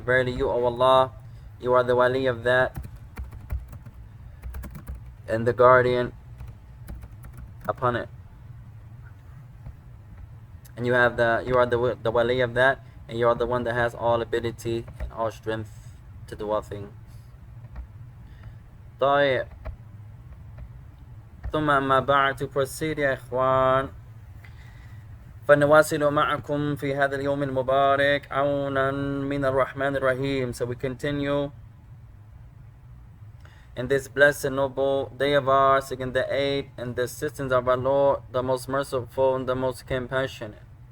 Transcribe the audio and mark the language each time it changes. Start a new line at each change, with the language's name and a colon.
English: Verily you, O Allah, you are the wali of that and the guardian upon it. And you are the wali of that, and you are the one that has all ability and all strength to do all things.
Arabic: طيب. ثم أما بعد,
English: to proceed,
Arabic: يا إخوان, فنواصل معكم في هذا اليوم المبارك عونا من الرحمن الرحيم.
English: So we continue in this blessed noble day of ours, seeking the aid and the assistance of our Lord, the most merciful and the most compassionate.